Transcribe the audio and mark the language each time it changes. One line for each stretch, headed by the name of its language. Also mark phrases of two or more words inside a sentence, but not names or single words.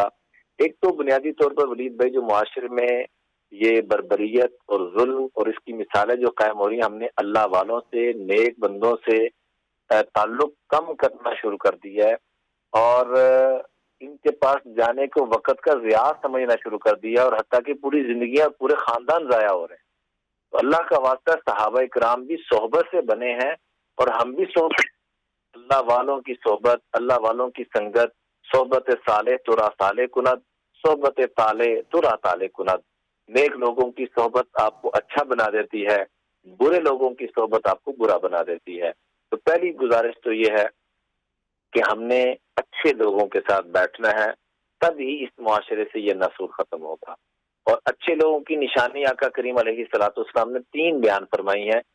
Urdu: ایک تو بنیادی طور پر ولید بھائی جو معاشرے میں یہ بربریت اور ظلم اور اس کی مثالیں جو قائم ہو رہی ہیں، ہم نے اللہ والوں سے، نیک بندوں سے تعلق کم کرنا شروع کر دیا ہے اور ان کے پاس جانے کو وقت کا ضیاع سمجھنا شروع کر دیا، اور حتیٰ کہ پوری زندگیاں پورے خاندان ضائع ہو رہے ہیں۔ تو اللہ کا واسطہ صحابہ کرام بھی صحبت سے بنے ہیں اور ہم بھی صحبت، اللہ والوں کی صحبت، اللہ والوں کی سنگت،
Persian: صحبت صالح ترا صالح کند، صحبت طالح ترا طالح کند۔
Urdu: نیک لوگوں کی صحبت آپ کو اچھا بنا دیتی ہے، برے لوگوں کی صحبت آپ کو برا بنا دیتی ہے۔ تو پہلی گزارش تو یہ ہے کہ ہم نے اچھے لوگوں کے ساتھ بیٹھنا ہے، تب ہی اس معاشرے سے یہ نسل ختم ہوگا۔ اور اچھے لوگوں کی نشانی آقا کریم علیہ الصلوۃ والسلام نے 3 بیان فرمائی ہیں۔